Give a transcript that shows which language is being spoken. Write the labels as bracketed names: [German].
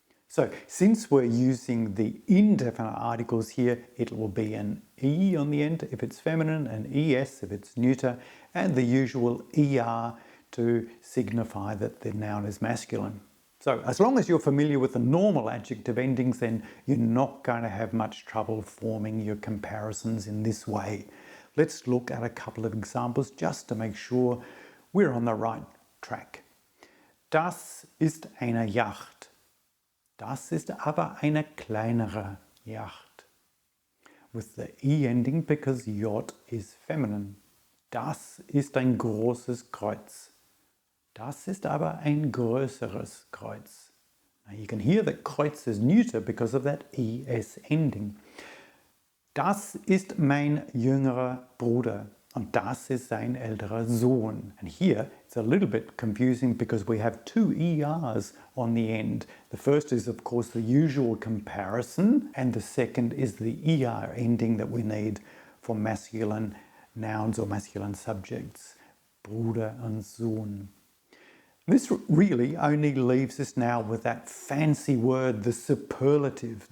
[English] So since we're using the indefinite articles here, it will be an E on the end if it's feminine, an ES if it's neuter, and the usual ER to signify that the noun is masculine. So as long as you're familiar with the normal adjective endings, then you're not going to have much trouble forming your comparisons in this way. Let's look at a couple of examples just to make sure we're on the right track. [German] Das ist eine Yacht. Das ist aber eine kleinere Yacht. [English] With the E ending because yacht is feminine. [German] Das ist ein großes Kreuz. Das ist aber ein größeres Kreuz. [English] Now you can hear that Kreuz is neuter because of that ES ending. [German] Das ist mein jüngerer Bruder und das ist sein älterer Sohn. [English] And here it's a little bit confusing because we have two ERs on the end. The first is of course the usual comparison and the second is the ER ending that we need for masculine nouns or masculine subjects. [German] Bruder und Sohn. [English] This really only leaves us now with that fancy word, the superlative.